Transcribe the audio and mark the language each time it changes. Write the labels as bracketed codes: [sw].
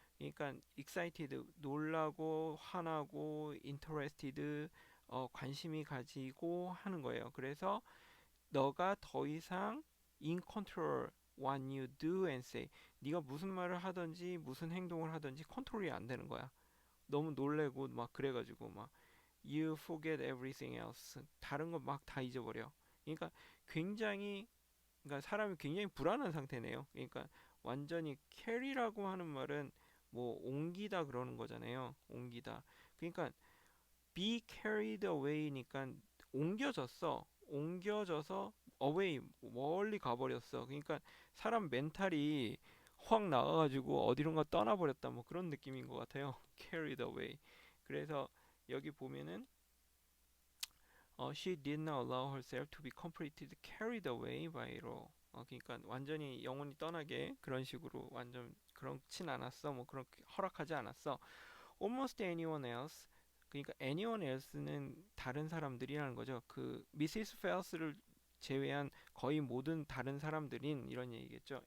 [ko] 그러니까 excited 놀라고 화나고 interested 관심이 가지고 하는 거예요. 그래서 너가 더 이상 [en] in control what you do and say. [ko] 네가 무슨 말을 하든지 무슨 행동을 하든지 컨트롤이 안 되는 거야. 너무 놀래고 막 그래가지고 막 [en] you forget everything else. [ko] 다른 거 막 다 잊어버려. 그러니까 굉장히 그러니까 사람이 굉장히 불안한 상태네요. 그러니까 완전히 carry라고 하는 말은 뭐 옮기다 그러는 거잖아요. 옮기다. 그러니까 be carried away니까 옮겨졌어. 옮겨져서 away 멀리 가버렸어. 그러니까 사람 멘탈이 확 나가가지고 어디론가 떠나버렸다. 뭐 그런 느낌인 것 같아요. [en] carried away. [ko] 그래서 여기 보면은 [en] she did not allow herself to be completely carried away by it all. [ko] 그러니까 완전히 영혼이 떠나게 그런 식으로 완전 그렇진 않았어. 뭐 그렇게 허락하지 않았어. [en] Almost anyone else. [ko] 그러니까 anyone else는 다른 사람들이라는 거죠. 그 미시스 페어스를 제외한 거의 모든 다른 사람들인 이런 얘기겠죠.